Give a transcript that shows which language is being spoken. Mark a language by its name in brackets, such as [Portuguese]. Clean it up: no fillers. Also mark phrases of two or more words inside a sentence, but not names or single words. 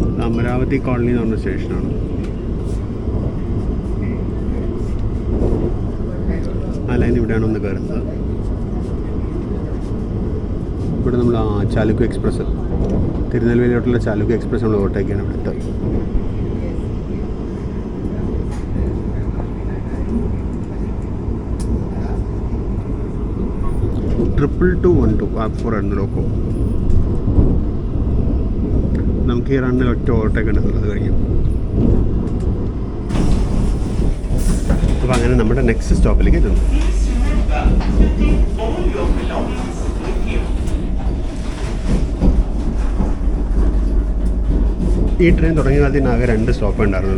[Malayalam] അമരാവതി കോളനി എന്ന് പറഞ്ഞ സ്റ്റേഷനാണ്. ആ ലൈൻ ഇവിടെയാണ് ഒന്ന് കയറുന്നത്. ഇവിടെ നമ്മൾ ചാലുക്യ എക്സ്പ്രസ്, തിരുനെൽവേലിയോട്ടുള്ള ചാലുക്യ എക്സ്പ്രസ് നമ്മൾ ഓവർടേക്കാണ് ഇവിടെ ഇട്ട്. [Hindi] ट्रिपल 212 आपको रन लोको [Malayalam] നമുക്ക് ഈ റണ്ണിൽ ഒറ്റ ഓവർടേക്ക് ഉണ്ടെന്നുള്ളത് കഴിയും. അപ്പോൾ അങ്ങനെ നമ്മുടെ നെക്സ്റ്റ് സ്റ്റോപ്പിലേക്ക് എത്തുന്നു. ഈ ട്രെയിൻ തുടങ്ങിയ കാലത്തിനാകെ 2 സ്റ്റോപ്പേ ഉണ്ടായിരുന്നുള്ളൂ.